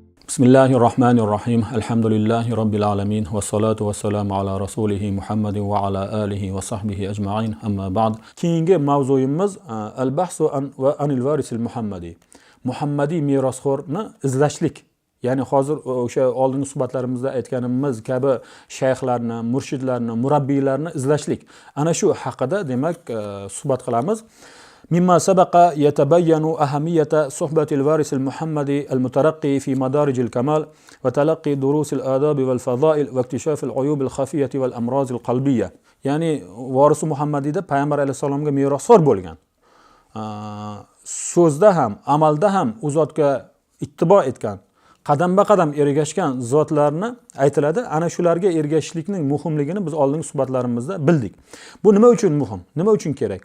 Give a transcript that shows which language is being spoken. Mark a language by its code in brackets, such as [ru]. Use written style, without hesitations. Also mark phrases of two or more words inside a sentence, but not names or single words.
[ar] بسم الله الرحمن الرحيم. الحمد لله رب العالمين. والصلاة والسلام على رسوله محمد وعلى آله وصحبه أجمعين. أما بعد. [uz] Keyingi mavzuyimiz [ar] البحث و عن الوارث المحمدي. [uz] Muhammadiy merosxo'rni izlashlik. Ya'ni hozir o'sha oldingi suhbatlarimizda aytganimiz kabi shayxlarni, murshidlarni, murabbiylarni izlashlik. Ana shu haqida demak suhbat qilamiz. [ar] مما سبق يتبين أهمية صحبة الوارث المحمدي المترقي في مدارج الكمال وتلقي دروس الآداب والفضائل واكتشاف العيوب الخفية والأمراض القلبية. [uz] Ya'ni vorisi Muhammadiy de payg'ambar alayhissalom ga merosxo'r bo'lgan. So'zda ham, amalda ham u zotga ittibo etgan, qadam-qadam ergashgan zotlarni aytiladi. Ana shularga ergashishlikning muhimligini biz oldingi suhbatlarimizda bildik. Bu nima uchun muhim? Nima uchun kerak?